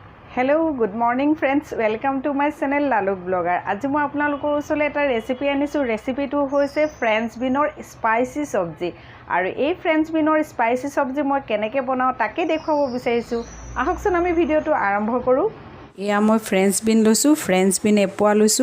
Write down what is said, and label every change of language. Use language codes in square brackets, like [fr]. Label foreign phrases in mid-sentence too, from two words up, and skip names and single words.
[en] Hello, good morning friends. Welcome to my channel Laluk Blogger. [as] আজি মই আপোনালোকৰ ওচৰলৈ এটা ৰেচিপি আনিছো। ৰেচিপিটো হৈছে [en] French beans spicy [as] সবজি। আৰু এই [en] French beans spicy [as] সবজি মই কেনেকৈ বনাও তাকে দেখুৱাব বিচাৰিছো। আহকচোন আমি ভিডিওটো আৰম্ভ কৰো। এয়া মই [en] French bean [as] লৈছো। [en] French bean [as] এপোৱা লৈছো।